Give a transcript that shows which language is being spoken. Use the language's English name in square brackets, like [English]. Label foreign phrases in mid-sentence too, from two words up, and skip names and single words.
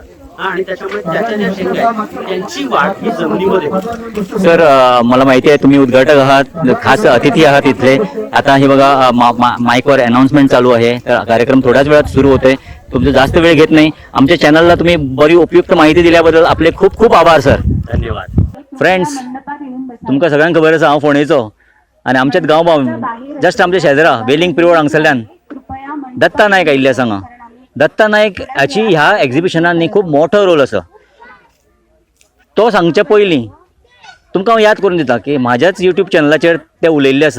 [Marathi] हा आणि त्याच्यामुळे त्याच्या ज्या शेंगा आहेत त्यांची वाढ ही जमिनीमध्ये होते. सर मला माहिती आहे तुम्ही उद्घाटक आहात, खास अतिथी आहात इथले. आता हे बघा माईकवर अनाउन्समेंट चालू आहे, तर कार्यक्रम थोड्याच वेळात सुरू होतोय. तुमचं जास्त वेळ घेत नाही. आमच्या चॅनलला तुम्ही बरी उपयुक्त माहिती दिल्याबद्दल आपले खूप खूप आभार सर. धन्यवाद. [Konkani] फ्रेंड्स, तुमकां सगळ्यांक खबर आसा हांव फोंडेचो आनी आमचेच गांव जस्ट आमच्या शेजरा वेलिंग पिरोड हांगसरल्यान दत्ता नायक आयिल्ले आसा हांगा. दत्ता नायक हाची ह्या एक्झिबिशनान न्ही खूब मोठो रोल आसा. तो सांगचे पयलीं तुमकां हांव याद करून दिता की म्हाज्याच यूट्यूब चॅनलाचेर ते उलयल्ले आसा.